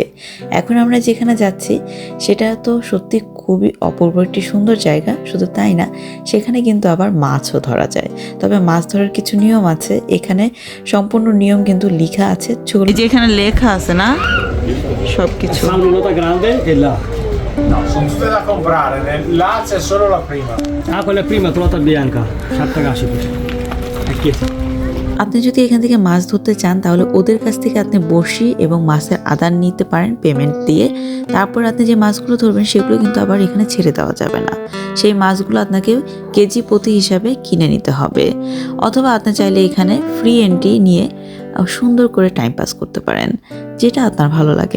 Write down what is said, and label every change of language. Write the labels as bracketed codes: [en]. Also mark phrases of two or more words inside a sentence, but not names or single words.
[bn] এখন আমরা যেখানে যাচ্ছি সেটা তো সত্যি খুবই অপূর্ব একটি সুন্দর জায়গা। শুধু তাই না, সেখানে কিন্তু আবার মাছও ধরা যায়। তবে মাছ ধরার কিছু নিয়ম আছে, এখানে সম্পূর্ণ নিয়ম কিন্তু লেখা আছে। যেখানে লেখা আছে না সবকিছু। [it] No, sono tutte da comprare. Là c'è solo la prima. Ah, quella è prima, trota bianca. Sharta gashitu. Ecco. [bn] আপনি যদি এখান থেকে মাছ ধরতে চান তাহলে ওদের কাছ থেকে আপনি বড়শি এবং মাছের আদার নিতে পারেন পেমেন্ট দিয়ে। তারপর আপনি যে মাছগুলো ধরবেন সেগুলো কিন্তু আবার এখানে ছেড়ে দেওয়া যাবে না। সেই মাছগুলো আপনাকে কেজি প্রতি হিসাবে কিনে নিতে হবে, অথবা আপনি চাইলে এখানে [en] free entry [bn] নিয়ে সুন্দর করে [en] time pass [bn] করতে পারেন, যেটা আপনার ভালো লাগে।